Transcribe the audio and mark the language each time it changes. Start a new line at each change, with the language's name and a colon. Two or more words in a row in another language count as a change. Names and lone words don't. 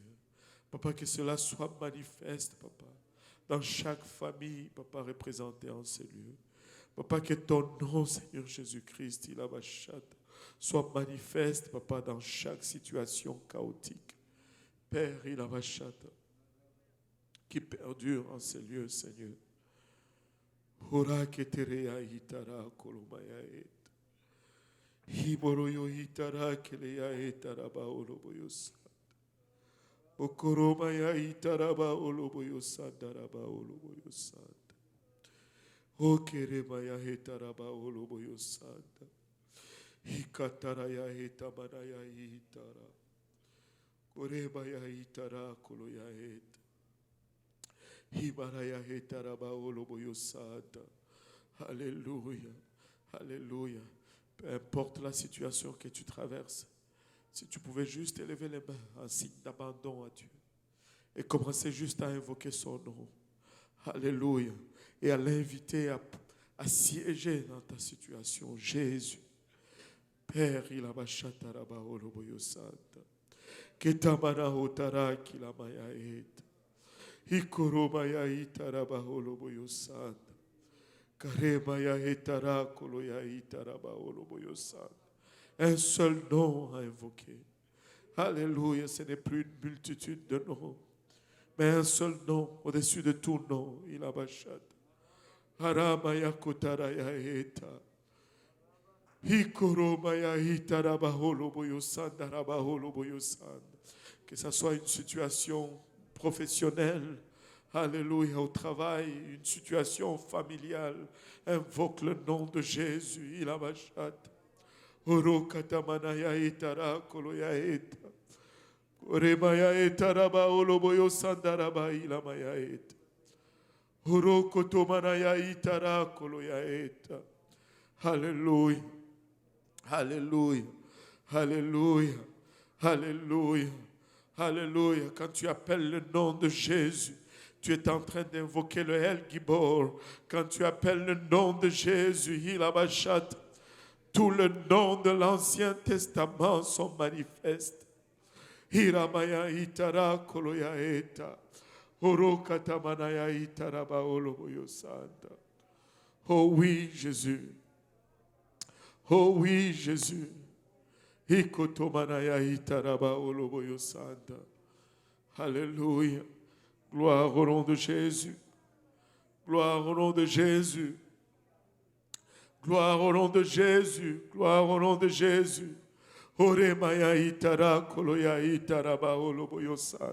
French: Papa, que cela soit manifeste, Papa, dans chaque famille, Papa, représentée en ces lieux. Papa, que ton nom, Seigneur Jésus-Christ, soit manifeste, Papa, dans chaque situation chaotique. Père, qui perdure en ces lieux, Seigneur. Hora keterea hitara kolomaya et. Hiboroyo hitara kelea etaraba oloboyos. Okoromaya itaraba oloboyosanda raba oloboyosanda. Okeremaya hetaraba oloboyosanda. Hikataraya hetamanaya hitara. Koremaya hitara koloya het. Himaraya hetaraba oloboyosanda. Alléluia. Alléluia. Peu importe la situation que tu traverses, si tu pouvais juste élever les mains en signe d'abandon à Dieu et commencer juste à invoquer son nom. Alléluia. Et à l'inviter à siéger dans ta situation. Jésus. Père, il a machataraba oloboyo santa. Ketamana otara kilamaya et. Ikoromaya itaraba oloboyo santa. Karemaya etara koloya itaraba oloboyo santa. Un seul nom à invoquer. Alléluia, ce n'est plus une multitude de noms, mais un seul nom au-dessus de tout nom. Il a bachat. Haramaya kotaraya eta. Hikoromaya itaraba holoboyo sanda raba holoboyo sanda. Que ce soit une situation professionnelle, alléluia, au travail, une situation familiale, invoque le nom de Jésus. Il a bachat. Oro katamanaya etara koloya eta. Koremaya etaraba oloboyo sandaraba ilamaya eta. Oro kotomanaya itara koloya eta. Alléluia. Alléluia. Alléluia. Alléluia. Alléluia. Quand tu appelles le nom de Jésus, tu es en train d'invoquer le El Gibor. Quand tu appelles le nom de Jésus, il a bachat. Tous les noms de l'Ancien Testament sont manifestes. Hiramaya itara koloya eta. Orokatamanaya itaraba oloboyo santa. Oh oui, Jésus. Oh oui, Jésus. Hikotomanaya itaraba oloboyo santa. Alléluia. Gloire au nom de Jésus. Gloire au nom de Jésus. Gloire au nom de Jésus. Gloire au nom de Jésus. Ore maya itara koloya itara baolo boyosan.